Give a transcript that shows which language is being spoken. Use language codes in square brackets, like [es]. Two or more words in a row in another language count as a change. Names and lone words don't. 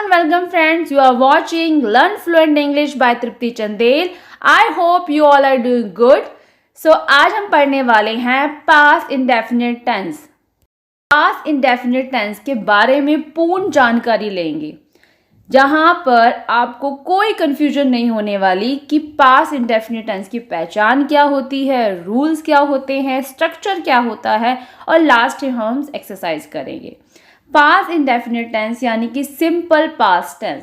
[en] welcome friends. You are watching Learn Fluent English by Tripti Chandel. I hope you all are doing good. [hi] So आज हम पढ़ने वाले हैं [en] past indefinite tense. Past indefinite tense [hi] के बारे में पूर्ण जानकारी लेंगे, जहाँ पर आपको कोई कंफ्यूजन नहीं होने वाली कि [en] past indefinite tense [hi] की पहचान क्या होती है, रूल्स क्या होते हैं, स्ट्रक्चर क्या होता है और लास्ट में हम एक्सरसाइज करेंगे. [en] past indefinite tense [hi] यानी कि [en] simple past tense.